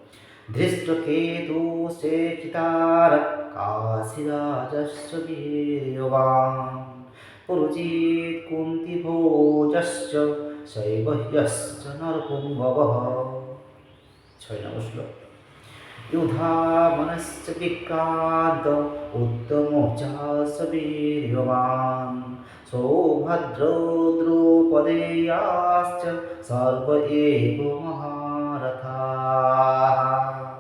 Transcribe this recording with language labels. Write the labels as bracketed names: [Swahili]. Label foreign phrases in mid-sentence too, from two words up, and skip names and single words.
[Sanskrit] ধৃষ্টকেতুশ্চেকিতারः কাশীরাজশ্চ বীর্যবান পুরুজিৎ কুন্তিভোজশ্চ শৈবহ্যশ্চ নরপুঙ্গবঃ। [Bangla] 6 নম্বর শ্লোক। [Sanskrit] युधामनश्च विक्रान्त उत्तमोच्चास वीर्यवान् सौभद्रो द्रौपदेयाश्च सर्व एव महारथाः।